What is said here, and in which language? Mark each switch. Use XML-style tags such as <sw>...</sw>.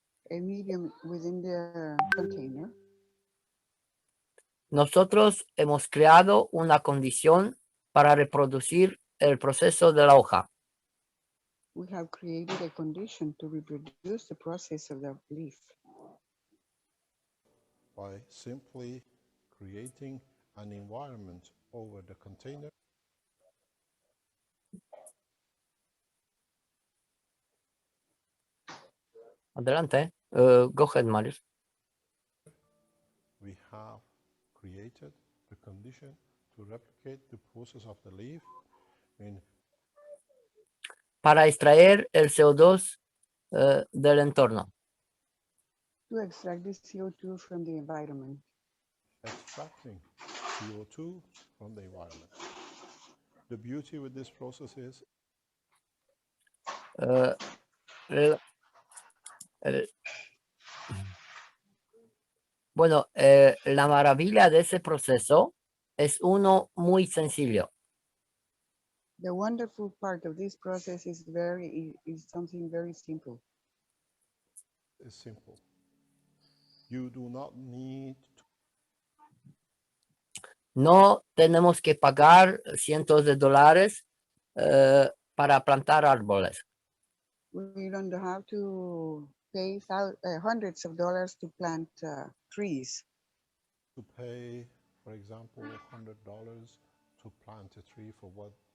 <en>a medium within the container,</en> <es>nosotros hemos creado una condición para reproducir el proceso de la hoja.</es> <en>We have created a condition to reproduce the process of the leaf by simply creating an environment over the container.</en> <es>Adelante.</es> <en>Go ahead, Marius. We have created the condition to replicate the process of the leaf in</en> <es>Para extraer el CO2 del entorno.</es> <en>to extract the CO2 from the environment. extracting CO2 from the environment. The beauty with this process is</en> <es>Eh, el- el- bueno, la maravilla de ese proceso es uno muy sencillo.</es> <en>The wonderful part of this process is something very simple. is simple. You do not need to</en> <es>No tenemos que pagar cientos de dólares para plantar árboles.</es> <en>We don't have to pay hundreds of dollars to plant trees. pay, for example, $100 to plant a tree for what</en>